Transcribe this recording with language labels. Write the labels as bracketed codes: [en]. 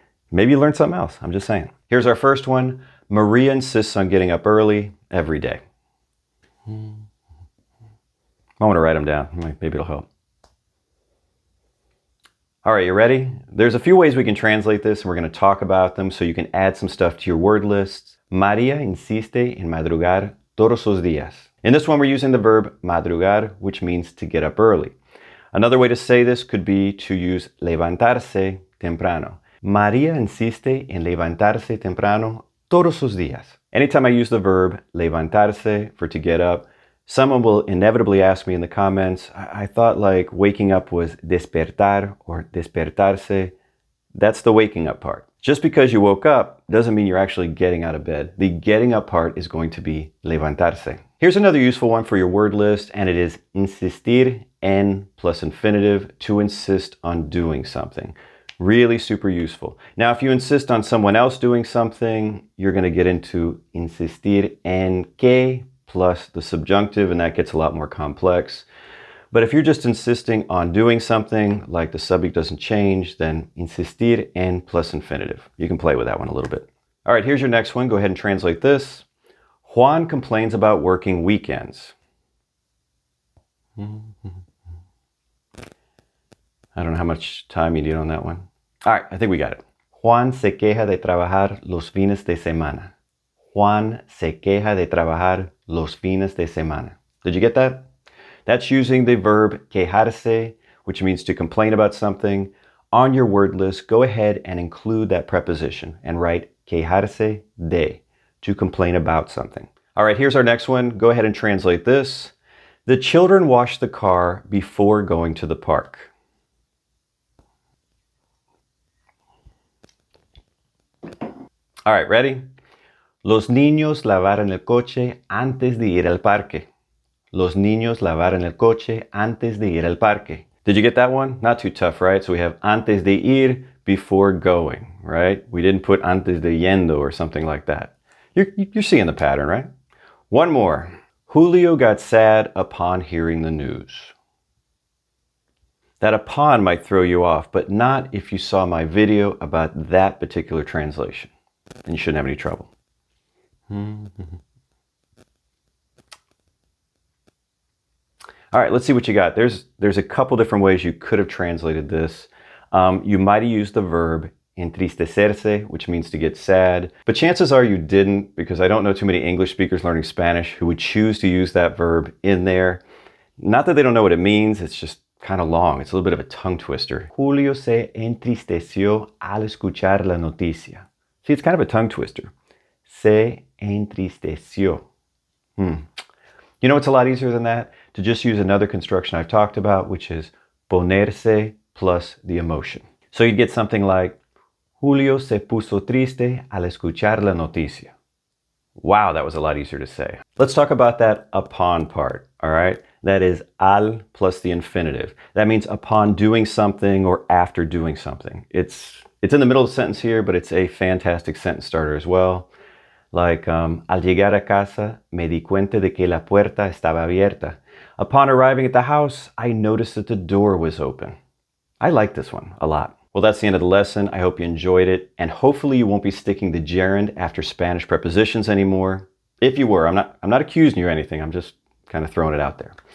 [en] Maybe you learned something else, I'm just saying. Here's our first one. Maria insists on getting up early every day. I want to write them down. Maybe it'll help. All right, you ready? There's a few ways we can translate this, and we're going to talk about them so you can add some stuff to your word lists. [es] María insiste en madrugar todos los días. [en] In this one, we're using the verb madrugar, which means to get up early. Another way to say this could be to use levantarse temprano. [es] María insiste en levantarse temprano todos los días. [en] Anytime I use the verb levantarse for to get up, someone will inevitably ask me in the comments, I thought like waking up was despertar or despertarse. That's the waking up part. Just because you woke up doesn't mean you're actually getting out of bed. The getting up part is going to be levantarse. Here's another useful one for your word list, and it is insistir en plus infinitive, to insist on doing something. Really super useful. Now, if you insist on someone else doing something, you're going to get into insistir en que plus the subjunctive, and that gets a lot more complex. But if you're just insisting on doing something, like the subject doesn't change, then insistir en plus infinitive. You can play with that one a little bit. All right, here's your next one. Go ahead and translate this. Juan complains about working weekends. I don't know how much time you need on that one. All right, I think we got it. [es] Juan se queja de trabajar los fines de semana. Juan se queja de trabajar los fines de semana. [en] Did you get that? That's using the verb quejarse, which means to complain about something. On your word list, go ahead and include that preposition and write quejarse de, to complain about something. All right, here's our next one. Go ahead and translate this. The children wash the car before going to the park. All right, ready? [es] Los niños lavaron el coche antes de ir al parque. Los niños lavaron el coche antes de ir al parque. [en] Did you get that one? Not too tough, right? So we have [es] antes de ir, [en] before going, right? We didn't put [es] antes de yendo [en] or something like that. You're seeing the pattern, right? One more. Julio got sad upon hearing the news. That upon might throw you off, but not if you saw my video about that particular translation. Then you shouldn't have any trouble. All right, let's see what you got. There's a couple different ways you could have translated this. You might have used the verb entristecerse, which means to get sad. But chances are you didn't, because I don't know too many English speakers learning Spanish who would choose to use that verb in there. Not that they don't know what it means, it's just kind of long. It's a little bit of a tongue twister. [es] Julio se entristeció al escuchar la noticia. [en] See, it's kind of a tongue twister. Se entristeció. You know what's a lot easier than that? To just use another construction I've talked about, which is ponerse plus the emotion. So you'd get something like, [es] Julio se puso triste al escuchar la noticia. [en] Wow, that was a lot easier to say. Let's talk about that upon part, all right? That is al plus the infinitive. That means upon doing something or after doing something. It's in the middle of the sentence here, but it's a fantastic sentence starter as well. [es] Like, al llegar a casa, me di cuenta de que la puerta estaba abierta. [en] Upon arriving at the house, I noticed that the door was open. I like this one a lot. Well, that's the end of the lesson. I hope you enjoyed it, and hopefully you won't be sticking the gerund after Spanish prepositions anymore. If you were, I'm not accusing you or anything. I'm just kind of throwing it out there.